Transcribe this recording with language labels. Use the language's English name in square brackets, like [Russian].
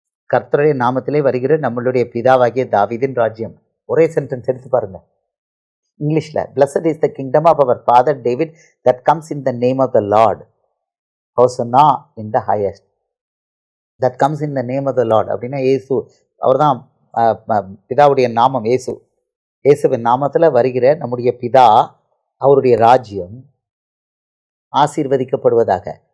[Tamil] கர்த்தருடைய நாமத்திலே வருகிற நம்மளுடைய பிதாவாகிய தாவீதின் ராஜ்யம். ஒரே சென்டென்ஸ் எடுத்து பாருங்க இங்கிலீஷ்ல. [English] Blessed is the kingdom of our father David that comes in the name of the Lord, Hosanna in the highest. That comes in the name of the Lord [Tamil] அப்படின்னா இயேசு, அவர் தான் பிதாவுடைய நாமம். இயேசுவின் நாமத்தில் வருகிற நம்முடைய பிதா, அவருடைய ராஜ்யம் ஆசீர்வதிக்கப்படுவதாக.